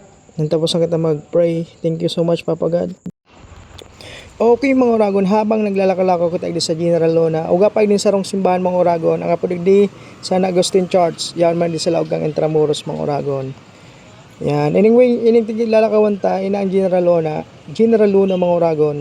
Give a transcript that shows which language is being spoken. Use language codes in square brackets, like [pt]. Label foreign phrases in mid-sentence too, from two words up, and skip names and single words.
[bik] Tapos na kita mag-pray. [en] Thank you so much, Papa God. [bik] Okay mga oragon, habang naglalako-lako ko tayo sa General Luna, uga pa din sa rong simbahan mga oragon, ang apudig di San Agustin Church, yan man di sa laog ng Intramuros mga oragon. Yan, anyway, ining tiglalakawan ta, ina ang General Luna mga oragon.